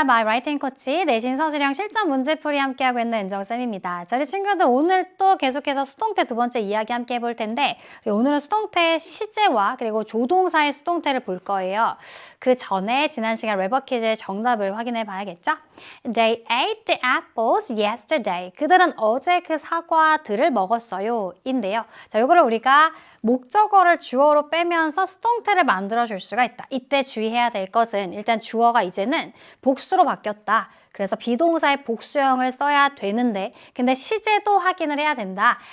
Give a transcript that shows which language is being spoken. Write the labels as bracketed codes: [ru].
[ko] My Writing 코치 내신 서술형 실전 문제풀이 함께하고 있는 은정쌤입니다. 자, 우리 친구들 오늘 또 계속해서 수동태 두 번째 이야기 함께 해볼 텐데 오늘은 수동태의 시제와 그리고 조동사의 수동태를 볼 거예요. 그 전에 지난 시간 래버 퀴즈의 정답을 확인해 봐야겠죠? [en] They ate the apples yesterday. [ko] 그들은 어제 그 사과들을 먹었어요. 인데요. 자, 요거를 우리가 목적어를 주어로 빼면서 수동태를 만들어 줄 수가 있다. 이때 주의해야 될 것은 일단 주어가 이제는 복수로 바뀌었다. 그래서 비동사의 복수형을 써야 되는데 근데 시제도 확인을 해야 된다.